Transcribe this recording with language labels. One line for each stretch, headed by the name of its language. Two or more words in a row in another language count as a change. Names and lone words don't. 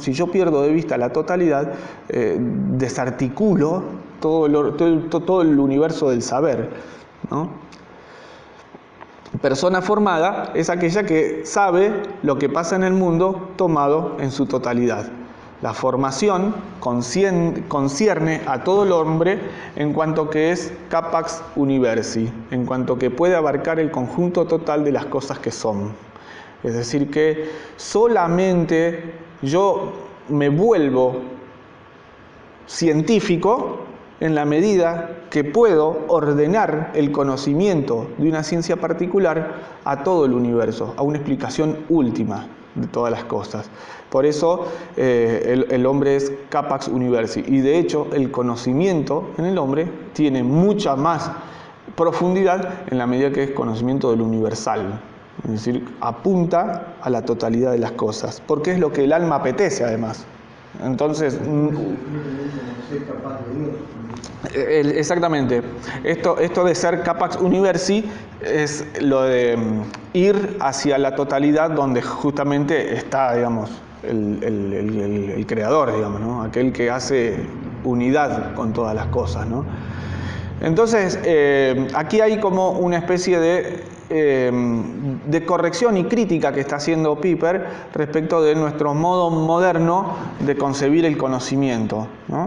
Spanish: Si yo pierdo de vista la totalidad, desarticulo todo el universo del saber, ¿no? Persona formada es aquella que sabe lo que pasa en el mundo tomado en su totalidad. La formación concierne a todo el hombre en cuanto que es
Latin: capax universi,
Spanish: en cuanto que puede abarcar el conjunto total de las cosas que son. Es decir, que solamente yo me vuelvo científico en la medida que puedo ordenar el conocimiento de una ciencia particular a todo el universo, a una explicación última de todas las cosas. Por eso el hombre es
Latin: capax universi,
Spanish: y de hecho el conocimiento en el hombre tiene mucha más profundidad en la medida que es conocimiento del universal, es decir, apunta a la totalidad de las cosas, porque es lo que el alma apetece además. Entonces, exactamente, esto de ser
Latin: capax universi
Spanish: es lo de ir hacia la totalidad donde justamente está, digamos, el creador, digamos, ¿no? Aquel que hace unidad con todas las cosas, ¿no? Entonces, aquí hay como una especie de corrección y crítica que está haciendo Piper respecto de nuestro modo moderno de concebir el conocimiento, ¿no?